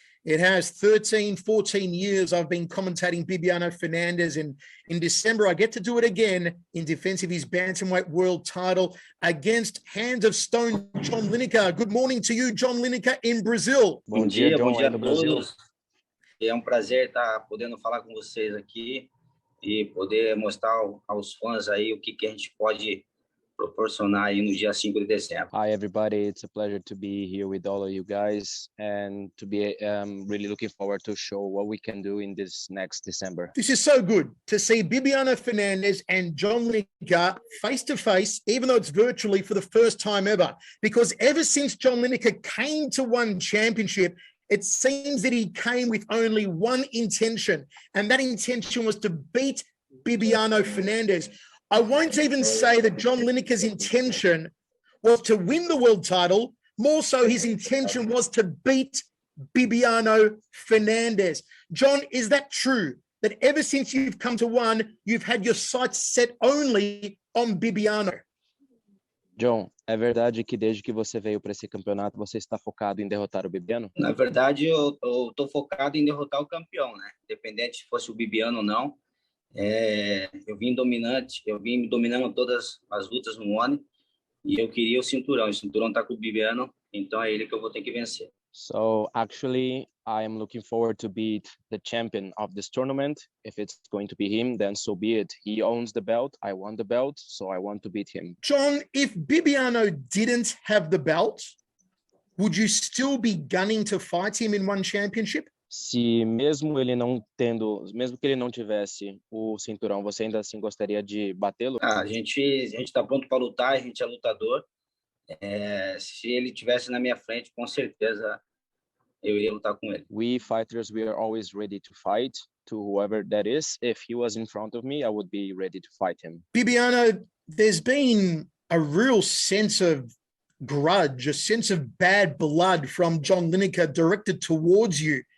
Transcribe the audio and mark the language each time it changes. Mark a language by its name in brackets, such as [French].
[English] It has 13, 14 years I've been commentating Bibiano Fernandes, and in December I get to do it again in defense of his bantamweight world title against Hands of Stone John Lineker. Good morning to you, John Lineker, in Brazil. [Portuguese] Bom dia a todos. É prazer estar podendo falar com vocês aqui e poder mostrar aos fãs aí o que a gente pode proporcionar aí no dia 5 de dezembro. [English] Hi everybody, it's a pleasure to be here with all of you guys and to be really looking forward to show what we can do in this next December. This is so good to see Bibiano Fernandes and John Lineker face to face, even though it's virtually for the first time ever, because ever since John Lineker came to one championship, it seems that he came with only one intention, and that intention was to beat Bibiano Fernandes. I won't even say that John Lineker's intention was to win the world title. More so, his intention was to beat Bibiano Fernandes. John, is that true? That ever since you've come to one, you've had your sights set only on Bibiano? [Portuguese] John, é verdade que desde que você veio para esse campeonato, você está focado em derrotar o Bibiano? Na verdade, eu tô focado em derrotar o campeão, né? Independente se fosse o Bibiano ou não. Eu vim dominando todas as lutas no ano e eu queria o cinturão tá com o Bibiano, então é ele que eu vou ter que vencer. [English] So actually I am looking forward to beat the champion of this tournament. If it's going to be him, then so be it. He owns the belt, I won the belt, so I want to beat him. John, if Bibiano didn't have the belt, would you still be gunning to fight him in one championship? [Portuguese] Se mesmo que ele não tivesse o cinturão, você ainda assim gostaria de batê-lo? A gente está pronto para lutar, a gente é lutador. Se ele tivesse na minha frente, com certeza eu iria lutar com ele. [English] We fighters, we are always ready to fight to whoever that is. If he was in front of me, I would be ready to fight him. Bibiano, there's been a real sense of grudge, a sense of bad blood from John Lineker directed towards you.